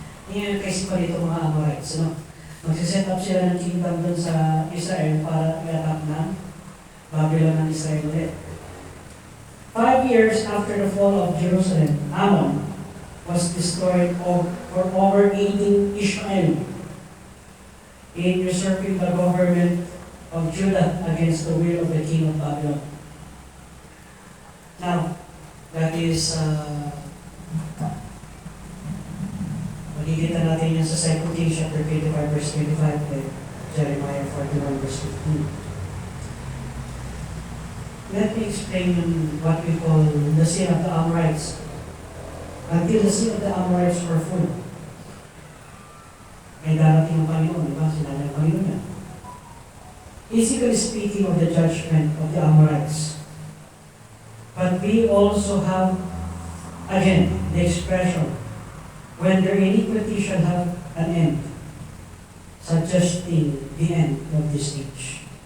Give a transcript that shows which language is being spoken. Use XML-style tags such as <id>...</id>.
<tl>Yan kasi pa dito mga Amorites. No? Magsiset up sila ng kingdom dun sa Israel para i-attack ng Babylon ng Israel ulit.</tl> <en>5 years after the fall of Jerusalem, Ammon was destroyed for overeating Israel in usurping the government of Judah against the will of the king of Babylon. Now, that is,</en> <tl>makikita natin yan sa</tl> <en>2 Kings chapter 25 verse 25 and Jeremiah 41 verse 15. Let me explain what we call the sin of the Amorites. Until the sin of the Amorites were full.</en> <tl>May darating ang Panginoon, di ba? Sinabi ng Panginoon yan.</tl> <en>Physically speaking of the judgment of the Amorites. But we also have, again, the expression, when their iniquity shall have an end, suggesting the end of this age.</en>